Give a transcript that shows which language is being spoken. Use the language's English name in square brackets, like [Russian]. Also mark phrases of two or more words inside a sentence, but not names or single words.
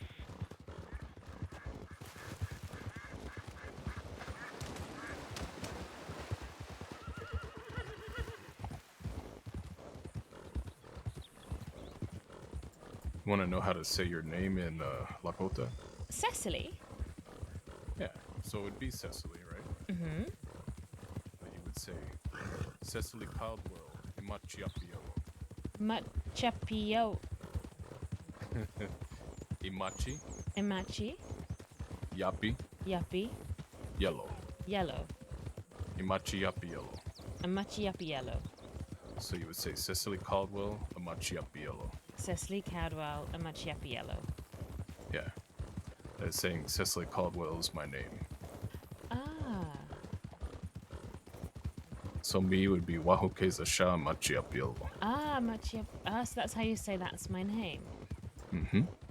[English] You want to know how to say your name in Lakota? Cecily? Yeah, so it would be Cecily, right? Mm-hmm. But you would say Cecily Caldwell, Imachiapio. Machapio. Imachi, Imachi. Yapi, Yappy. Yellow. Yellow. [Lakota] Imachi Yapi Yellow. Imachi Yappy Yellow. [English] So you would say Cecily Caldwell, [Lakota] Imachi Yapi Yellow. [English] Cecily Caldwell. [Lakota] Imachi Yappy Yellow. [English] Yeah. That's saying Cecily Caldwell is my name. Ah. So me would be [Lakota] Wahukeza Shah Imachi Yapi Yellow. Ah, Imachi Yappy. [English] Ah, so that's how you say that's my name. Mm-hmm.